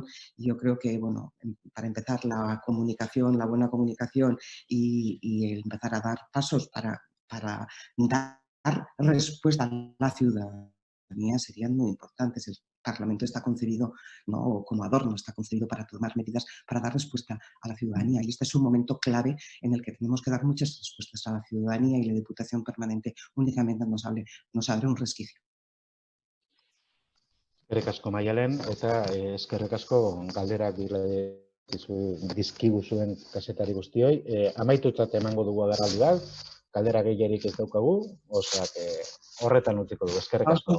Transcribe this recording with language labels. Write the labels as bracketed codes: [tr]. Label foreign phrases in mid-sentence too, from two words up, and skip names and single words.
[es] Y yo creo que, bueno, para empezar, la comunicación, la buena comunicación y empezar a dar pasos para dar respuesta a la ciudadanía serían muy importantes. El Parlamento está concebido, ¿no?, como adorno, está concebido para tomar medidas para dar respuesta a la ciudadanía. Y este es un momento clave en el que tenemos que dar muchas respuestas a la ciudadanía y la Diputación Permanente únicamente nos abre un resquicio. [eu] Eskerrik asko Maialen, eta eskerrik asko galderak dizkiguzuen kazetari guztioi. Amaitutzat emango dugu agerraldi bat, galdera gehierik ez daukagu, osea, horretan utziko dugu. Eskerrik asko guztioi.